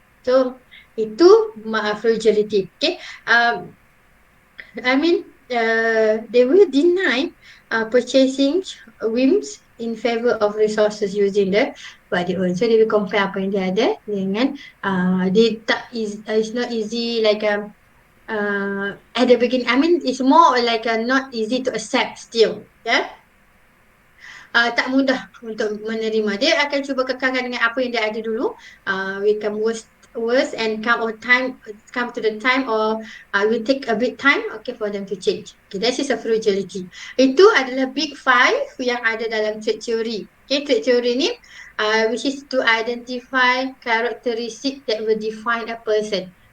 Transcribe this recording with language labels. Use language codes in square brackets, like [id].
[en] So itu frugality. Okay, I mean they will deny purchasing whims in favor of resources using what they own. So they will compare [ms] apa yang dia ada dengan dia tak [en] it's not easy like at the beginning. I mean it's more like not easy to accept still. [ms] Yeah. Tak mudah untuk menerima. Dia akan cuba kekalkan dengan apa yang dia ada dulu. [en] Become worse and come to the time or will take a bit time, okay, for them to change. Okay, that is a frugality. [ms] Itu adalah big five yang ada dalam trade theory. [en] Okay, trade theory ni which is to identify characteristic that will define a person.